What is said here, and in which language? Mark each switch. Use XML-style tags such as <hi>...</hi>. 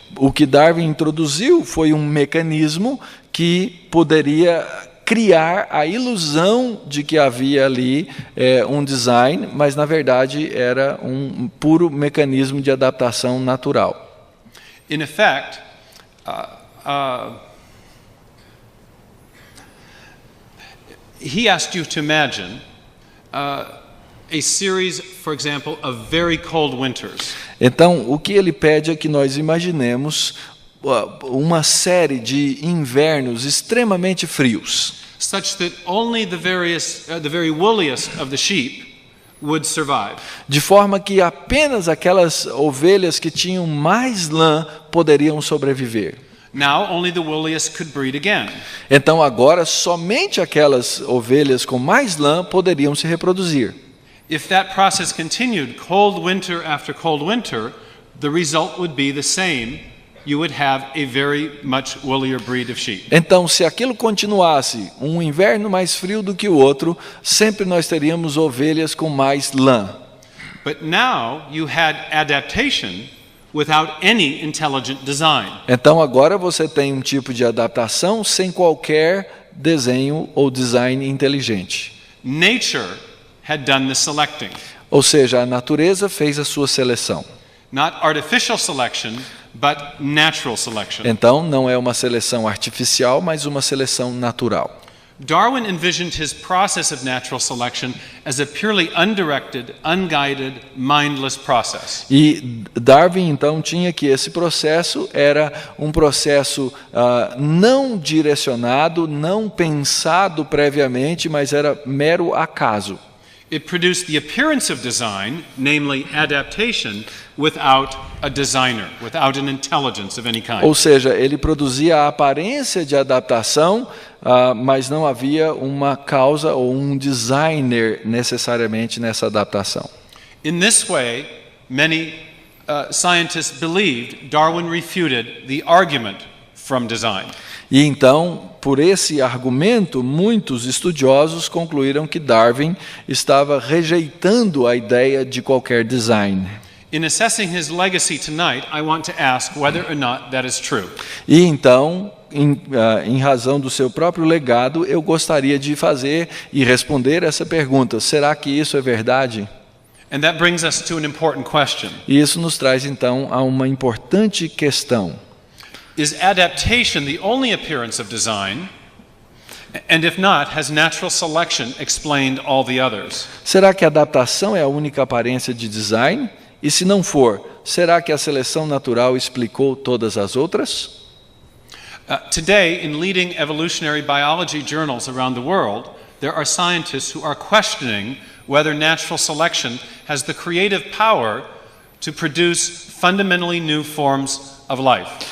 <pt>O que Darwin introduziu foi um mecanismo que poderia criar a ilusão de que havia ali um design, mas na verdade era um puro mecanismo de adaptação natural.</pt> <en>In effect, he asked you to imagine a series, for example, of very cold winters.</en> <pt>Então, o que ele pede é que nós imaginemos uma série de invernos extremamente frios,</pt> <en>such that only the very woolliest of the sheep would survive.</en> <pt>De forma que apenas aquelas ovelhas que tinham mais lã poderiam sobreviver.</pt> <en>Now only the woolliest could breed again.</en> <pt>Então agora somente aquelas ovelhas com mais lã poderiam se reproduzir.</pt> <en>If that process continued cold winter after cold winter, the result would be the same. You would have a very much woollier breed of sheep.</en> <pt>Então, se aquilo continuasse, um inverno mais frio do que o outro, sempre nós teríamos ovelhas com mais lã.</pt> <en>But now you had adaptation without any intelligent design.</en> <pt>Então agora você tem um tipo de adaptação sem qualquer desenho ou design inteligente.</pt> <en>Nature had done the selecting.</en> <pt>Ou seja, a natureza fez a sua seleção.</pt> <en>Not artificial selection, but natural selection.</en> <pt>Então não é uma seleção artificial, mas uma seleção natural.</pt> <en>Darwin envisioned his process of natural selection as a purely undirected, unguided, mindless process.</en> <pt>E Darwin então tinha que esse processo era um processo não direcionado, não pensado previamente, mas era mero acaso.</pt> <en>It produced the appearance of design, namely adaptation, without a designer, without an intelligence of any kind.</en> <pt>Ou seja, ele produzia a aparência de adaptação, mas não havia uma causa ou um designer necessariamente nessa adaptação.</pt> <en>In this way, many scientists believed Darwin refuted the argument from design.</en> <pt>E então, por esse argumento, muitos estudiosos concluíram que Darwin estava rejeitando a ideia de qualquer design.</pt> <en>In assessing his legacy tonight, I want to ask whether or not that is true.</en> <pt>E então, em razão do seu próprio legado, eu gostaria de fazer e responder essa pergunta: será que isso é verdade?</pt> <en>And that brings us to an important question.</en> <pt>E isso nos traz então a uma importante questão.</pt> <en>Is adaptation the only appearance of design? And if not, has natural selection explained all the others?</en> <pt>Será que a adaptação é a única aparência de design? E se não for, será que a seleção natural explicou todas as outras?</pt> <en>Today, in leading evolutionary biology journals around the world, there are scientists who are questioning whether natural selection has the creative power to produce fundamentally new forms of life.</en>